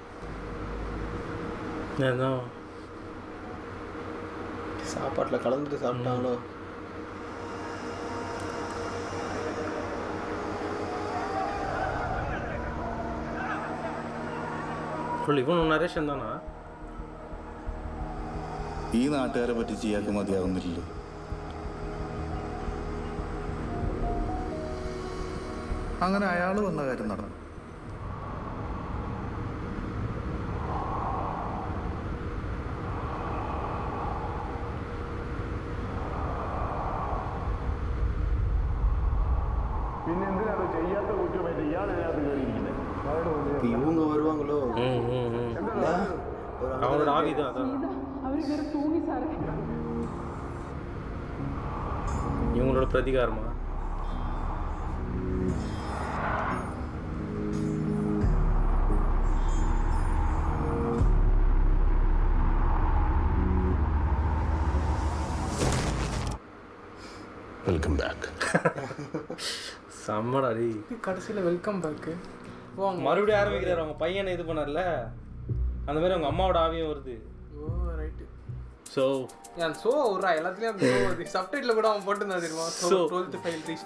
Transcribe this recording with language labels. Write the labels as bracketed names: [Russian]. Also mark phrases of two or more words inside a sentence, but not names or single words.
[Tamil] சாப்பாட்டில் கலந்துட்டு சாப்பிட்டாங்களோ? இவன் நரேஷன் தானா? [Malayalam] ഈ നാട്ടുകാരെ പറ്റി ചെയ്യാക്ക് മതിയാവുന്നില്ലല്ലോ. അങ്ങനെ അയാൾ വന്ന കാര്യം നടന്നു. പിന്നെ എന്തിനാണ് ചെയ്യാത്ത കുറ്റമായിട്ട് ഇയാളതിനകത്ത് കയറിയിരിക്കുന്നത്? [Tamil] இவங்க வருவாங்களோ? அவனோட ஆவிதான் அதான். இவங்களோட பிரதிகாரமா? [English] Welcome back. [Tamil] சம்மடாடி கடைசியில் [English] welcome back. [Tamil] மறுபடியும் ஆரம்பிக்கிறார். அவங்க பையனை இது பண்ணார்ல, அந்த மாதிரி அவங்க அம்மாவோட ஆவியும் வருது. ஓ ரைட்டு. ஸோ நான் ஸோ விட்றா எல்லாத்துலேயும் அந்த ஸோ வருது. சப்டைட்டில் கூட அவன் போட்டுருந்தான் தெரியுமா? ஸோ 12th ஃபைல் ரீச்.